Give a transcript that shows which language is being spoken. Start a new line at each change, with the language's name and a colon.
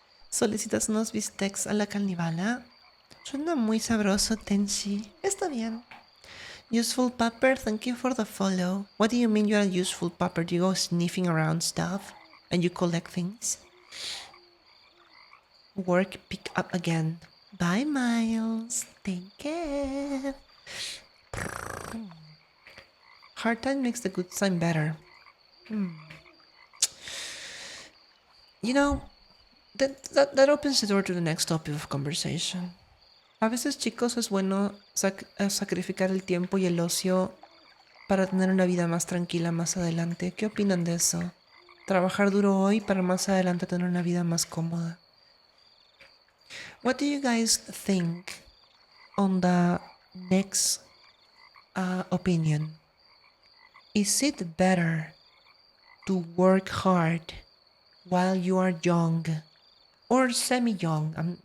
Spanish: ¿Solicitas unos bistecs a la carnivana? Suena muy sabroso, Tenshi. Está bien.
English: Useful Pupper, thank you for the follow. What do you mean you're a useful pupper? Do you go sniffing around stuff and you collect things? Work pick up again. Bye, Miles. Take care. Hard time makes the good time better. You know, that opens the door to the next topic of conversation.
Spanish: A veces, chicos, es bueno sacrificar el tiempo y el ocio para tener una vida más tranquila más adelante. ¿Qué opinan de eso? Trabajar duro hoy para más adelante tener una vida más cómoda.
English: What do you guys think on the next opinion? Is it better to work hard while you are young or semi-young?